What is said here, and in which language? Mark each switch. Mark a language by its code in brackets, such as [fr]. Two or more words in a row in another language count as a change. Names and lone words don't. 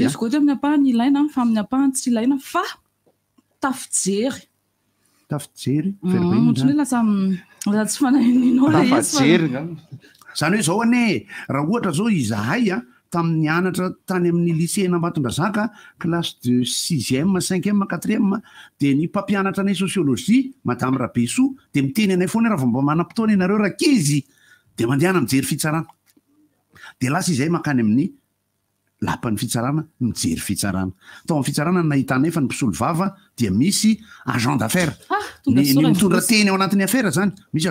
[mg] izy koa amin'ny apahany ilaina fa amin'ny apahany tsy ilaina fa tafijery ohatrany lasa tsy fanahininao le izy zany hoe zao ane raha ohatra zao izahay tamin'ny anatra tany amin'ny lycée Ambatondrazaka [fr] classe de 6e 5e 4e [mg] de ny mpampianatra anay [fr] sociologie madame [mg] Rabeso de miteny anay foana raha vomba manam-potoana ianareo rakizy de mandehana mijery fitsarana de lasa izahay makany amin'ny lapan'ny fitsarana mijery fitsarana tao amin'ny fitsarana nahitanay fa ny mpisolo vava dia misy [fr] agent d'affaires [mg] ny mitondra teny ao anatin'ny affaire zany misy